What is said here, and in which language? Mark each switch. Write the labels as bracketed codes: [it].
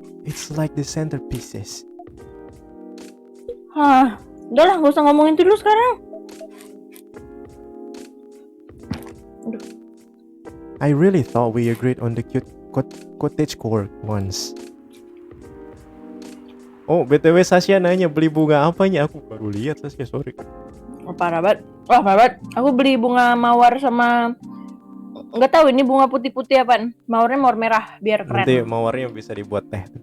[en] It's like the centerpieces. [id] Hah, udah lah, nggak usah ngomongin itu dulu sekarang. [en] I really thought we agreed on the cute cottagecore once. [id] Oh, BTW Sasha nanya beli bunga apanya? Aku baru lihat Sasha, sorry. Oh, parah banget. Wah, parah banget. Aku beli bunga mawar sama nggak tahu ini bunga putih-putih apaan. Mawarnya mawar merah biar keren. Nanti mawarnya bisa dibuat teh.